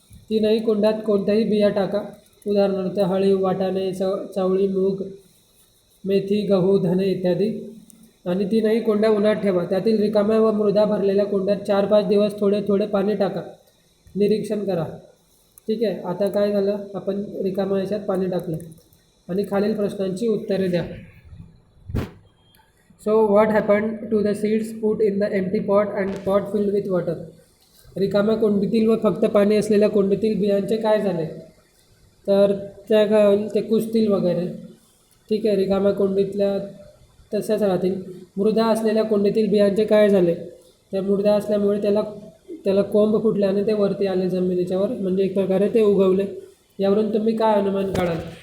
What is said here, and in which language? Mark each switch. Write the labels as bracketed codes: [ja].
[mr] 3ही कुंड्यात कोणत्याही बिया टाका. उदाहरणार्थ हळीव, वाटाणे, चवळी, मूग, मेथी, गहू, धने इत्यादी. आणि 3ही कुंड्या उन्हात ठेवा. त्यातील रिकाम्या व मृदा भरलेल्या कुंड्यात 4-5 दिवस थोडे थोडे पाणी टाका. निरीक्षण करा. ठीक आहे. आता काय झालं, आपण रिकाम्या ह्याच्यात पाणी टाकलं आणि खालील प्रश्नांची उत्तरे द्या. [en] So what happened to the seeds put in the empty pot and pot filled with water? [mr] रिकाम्या कुंडीतील व फक्त पाणी असलेल्या कुंडीतील बियांचे काय झाले? तर त्या काय होईल, ते कुजतील वगैरे. ठीक आहे. रिकाम्या कुंडीतल्या तशाच राहतील. मृदा असलेल्या कुंडीतील बियांचे काय झाले? तर मृदा असल्यामुळे त्याला कोंब फुटले आणि ते वरती आले जमिनीच्यावर, म्हणजे एक प्रकारे ते उगवले. यावरून तुम्ही काय अनुमान काढाल?